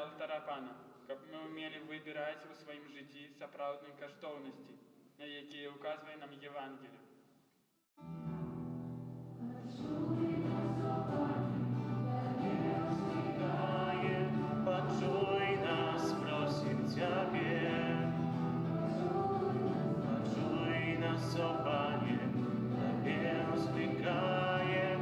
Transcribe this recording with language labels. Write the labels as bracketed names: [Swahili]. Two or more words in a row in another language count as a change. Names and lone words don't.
[Belarusian] алтара Пана, каб мы умелі выбіраць у сваім жыцці сапраўдныя каштоўнасці, на якія указвае нам Евангелие. [Ukrainian] Почуй нас, просим Тебе. Почуй нас, о Пане, Тебе возкликаем.